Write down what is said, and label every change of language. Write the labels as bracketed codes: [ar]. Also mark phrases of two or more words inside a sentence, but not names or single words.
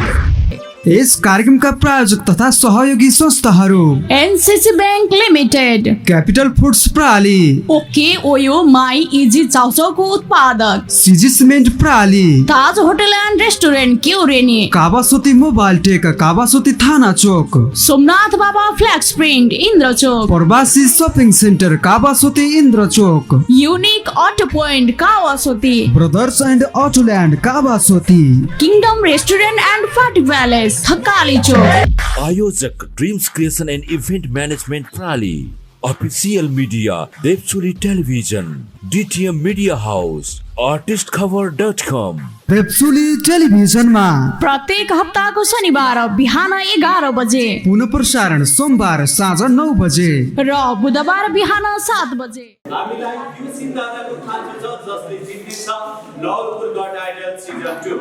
[ne] यस कार्यक्रमका प्रायोजक तथा सहयोगी संस्थाहरू एनसीसी बैंक लिमिटेड, क्यापिटल फुड्स प्रणाली, ओके ओयो माई इजी चाउचाउको उत्पादक, सिजी सिमेन्ट प्रणाली, ताज होटल एन्ड रेस्टुरेन्ट क्युरेनी, कावासोती मोबाइल टेक कावासोती थाना चोक, सोमनाथ बाबा फ्लैक्स प्रिंट इन्द्र चोक, प्रवासी शपिङ सेन्टर कावासोती इन्द्र चोक, यूनिक ऑटो पॉइंट कावासोती, ब्रदर्स एन्ड अटोल्यान्ड कावासोती, किंगडम रेस्टुरेंट एंड पार्टी पैलेस थकाली चौक। आयोजक ड्रीम्स क्रिएशन एंड इवेंट मैनेजमेंट प्रणाली। [en] official media [ne] देवचुली टेलीविजन, डीटीएम मीडिया हाउस, artistcover.com। देवचुली टेलिभिजनमा प्रत्येक हप्ताको शनिबार बिहान 11 बजे, पुनः प्रसारण सोमबार साँझ 9 बजे र बुधबार बिहान 7 बजे। हामीलाई यो सिद्धान्तको थाहा छ जसले जित्नेछ नवलपुर गॉट आइडल सिजन 2।